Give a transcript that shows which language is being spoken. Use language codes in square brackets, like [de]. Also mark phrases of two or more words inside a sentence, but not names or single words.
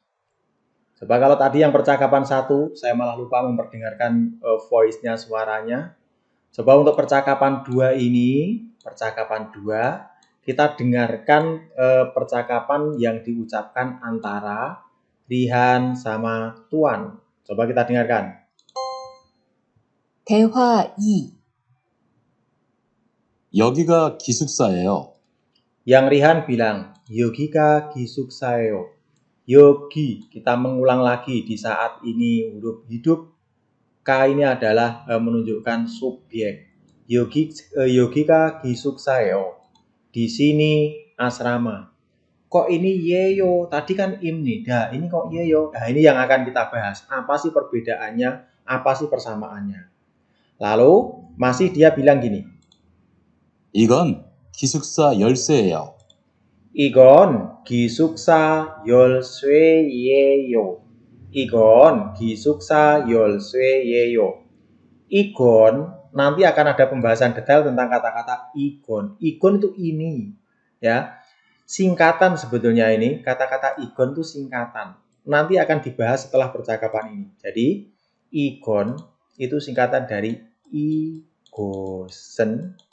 [id] Coba kalau tadi yang percakapan 1, saya malah lupa memperdengarkan voice-nya, suaranya. Coba untuk percakapan 2 ini, percakapan 2, kita dengarkan percakapan yang diucapkan antara Rihan sama Tuan. Coba kita dengarkan. [ko] 대화 2. 여기가 기숙사예요. [id] Yang Rihan bilang, [ko] 여기가 기숙사예요. [id] Yogi, kita mengulang lagi di saat ini huruf hidup. K ini adalah menunjukkan subjek. [ko] 여기가 기숙사예요. [id] Di sini asrama. Kok ini yeyo? Tadi kan imnida. Ini kok yeyo? Nah, ini yang akan kita bahas. Apa sih perbedaannya? Apa sih persamaannya? Lalu masih dia bilang gini. [ko] 이건 기숙사 열쇠예요. 이건 기숙사 열쇠예요. 이건 기숙사 열쇠예요. [id] Igon, nanti akan ada pembahasan detail tentang kata-kata igon. Igon itu ini, ya. Singkatan sebetulnya ini, kata-kata igon itu singkatan. Nanti akan dibahas setelah percakapan ini. Jadi, igon itu singkatan dari igosen.